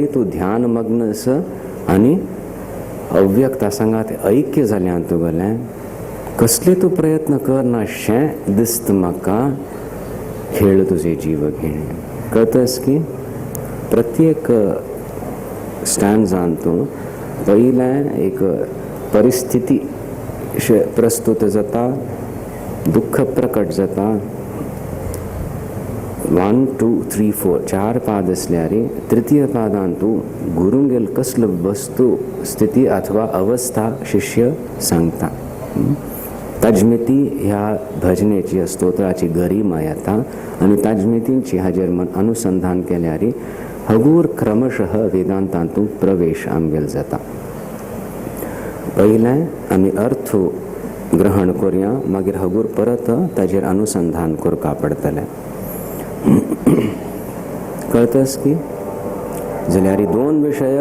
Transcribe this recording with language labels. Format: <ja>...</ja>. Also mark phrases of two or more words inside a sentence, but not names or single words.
<kok>तूं ध्यान मग्न आस आनी अव्यक्ता सांगात ऐक्य जाल्यां तुगेलें कसले तूं प्रयत्न करना शें दिसता म्हाका खेळ तुजे जीव घेणे कळटस की प्रत्येक स्टॅन्जान तूं पयलें एक परिस्थिती प्रस्तुत जाता दुःख प्रकट जाता 1 2 3 4 4 पाद असल्यार तृतीय पादान तूं गुरूंगेल कसलो वस्तू स्थिती अथवा अवस्था शिष्य सांगता ताजमिती ह्या भजनेची स्तोत्राची गरिमा येता आनी ताजमितींची हाजेर मन अनुसंधान केल्यार हगूर क्रमशः वेदांतांतूं प्रवेश आमगेल जाता पयलें आमी अर्थ ग्रहण करुया मागीर हगूर परत ताजेर अनुसंधान करपा पडटलें कळटस की जाल्यार दोन विशय</kok>